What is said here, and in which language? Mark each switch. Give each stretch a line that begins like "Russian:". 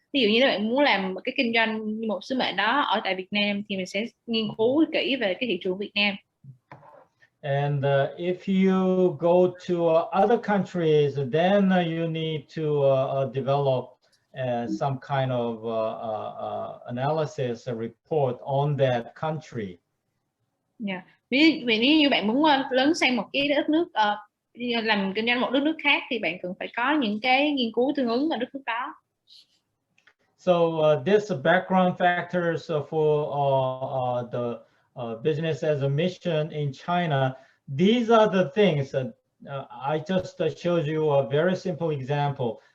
Vietnamese: Ví dụ như các bạn muốn làm một cái kinh doanh như một sứ mệnh đó ở tại Việt Nam thì mình sẽ nghiên cứu kỹ về cái thị trường Việt Nam.
English: And if you go to other countries, then you need to develop some kind of analysis report on that country. Yeah.
Vietnamese: Ví dụ như bạn muốn lớn sang một cái đất nước làm kinh doanh một đất nước khác thì bạn cần phải có những cái nghiên cứu tương ứng ở đất nước đó.
English: So this background factors for the business as a mission in China. These are the things that I just showed you a very simple example.